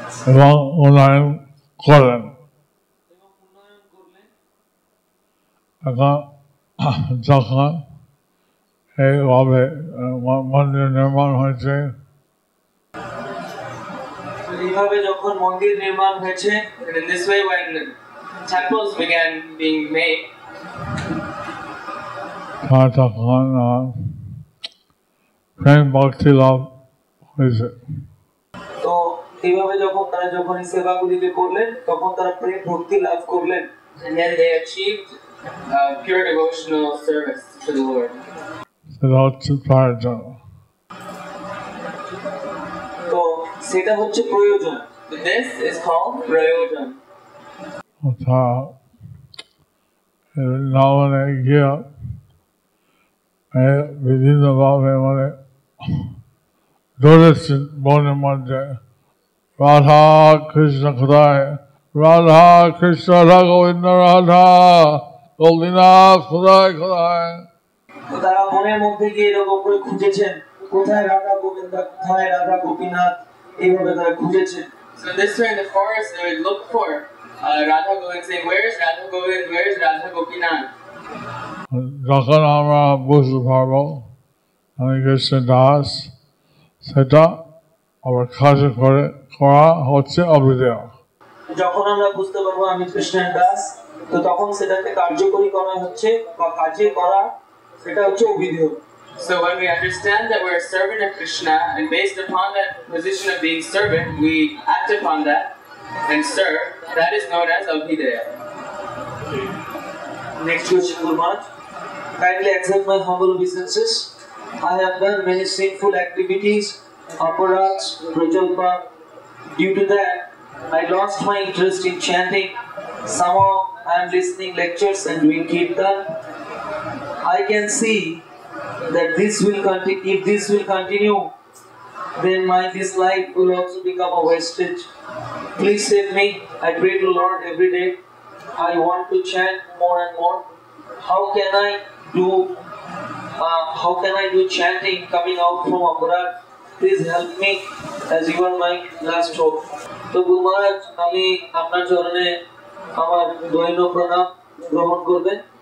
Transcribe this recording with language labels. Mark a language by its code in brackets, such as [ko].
[bn] এবং উন্নয়ন করেন। এখন যখন এইভাবে মন্দির নির্মাণ হয়েছে, এইভাবে যখন মন্দির নির্মাণ হয়েছে, [en] and in this way when temples began being made, [bn] তখন প্রেম ভক্তি লাভ হয়েছে। তো এইভাবে যখন এই সেবাগুলিকে করলেন তখন তারা প্রেম ভক্তি লাভ করলেন। [en] and then they achieved pure devotional service to the Lord. [bn] সেটা হচ্ছে প্রয়োজন। তো সেটা হচ্ছে প্রয়োজন। [en] This is called prayojan. [bn] বৃন্দাবনে গিয়ে বিভিন্নভাবে মানে ধরেছেন বনের মধ্যে রাধা কৃষ্ণ কোথায়, রাধা কৃষ্ণ রাধা গোবিন্দ রাধা গোপীনাথ কোথায় কোথায়। তারা বনের মধ্যে গিয়ে এরকম করে খুঁজেছেন কোথায় রাধা গোবিন্দ, কোথায় রাধা গোপীনাথ, এইভাবে তারা খুঁজেছেন। [en] So this way in the forest they would look for Radha Govind, saying, "Where is Radha Govind? Where is Radha Gopinath?" [bn] যখন আমরা বুঝতে পারবো আমি কৃষ্ণ দাস, সেটা আবার কাজে করে করা হচ্ছে অভিধেয়। যখন আমরা বুঝতে পারবো আমি কৃষ্ণের দাস, তো তখন সেটাকে কার্যকরী করা হচ্ছে বা কাজে করা, সেটা হচ্ছে অভিধেয়। [en] So when we understand that we're a servant of Krishna, and based upon that position of being servant, we act upon that and serve, that is known as Abhideya. Next question, Guru Maharaj. Kindly accept my humble obeisances. I have done many sinful activities, aparats, prajalpa. Due to that, I lost my interest in chanting. Somehow I am listening lectures and doing kirtan. I can see that if this will continue, then this life will also become a wastage. Please save me. I pray to Lord every day. I want to chant more and more. How can I do chanting coming out from Aparad? Please help me, as you are my last hope. [bn] তো গুরু মহারাজ, আমি আপনার চরণে আমার দৈন্য প্রণাম গ্রহণ করবেন।